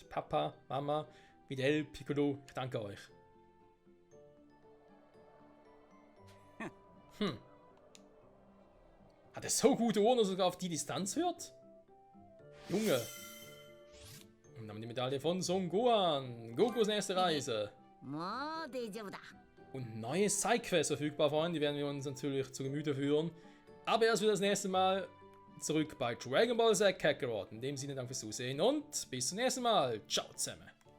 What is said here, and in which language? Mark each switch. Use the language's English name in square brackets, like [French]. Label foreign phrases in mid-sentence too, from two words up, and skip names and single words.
[German] Papa, Mama, Videl, Piccolo, ich danke euch. Hat er so gute Ohren, dass er sogar auf die Distanz hört? Junge. Und dann die Medaille von Son Gohan. Gokus nächste Reise. [Japanese] もう大丈夫だ。 [German] Und neue Sidequests verfügbar, Freunde. Die werden wir uns natürlich zu Gemüte führen. Aber erst wieder das nächste Mal zurück bei Dragon Ball Z Kakarot. In dem Sinne, danke fürs Zusehen und bis zum nächsten Mal. Ciao zusammen.